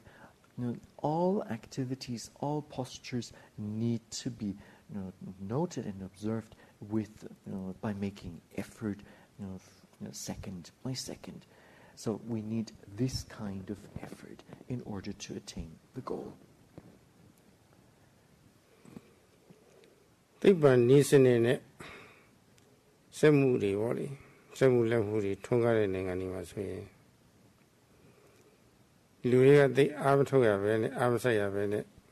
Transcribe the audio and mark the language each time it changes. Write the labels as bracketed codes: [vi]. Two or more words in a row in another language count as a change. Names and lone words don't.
[en] All activities, all postures need to be noted and observed by making effort second by second. So we need this kind of effort in order to attain the goal. [my] သိပ္ပံနည်းစနစ်နဲ့စက်မှုတွေပေါ့လေစက်မှုလက်မှုတွေထွန်းကားတဲ့နိုင်ငံတွေမှာဆိုရင်လူတွေကသိအားမထုတ်ရပဲနဲ့အားမဆိုင်ရပဲနဲ့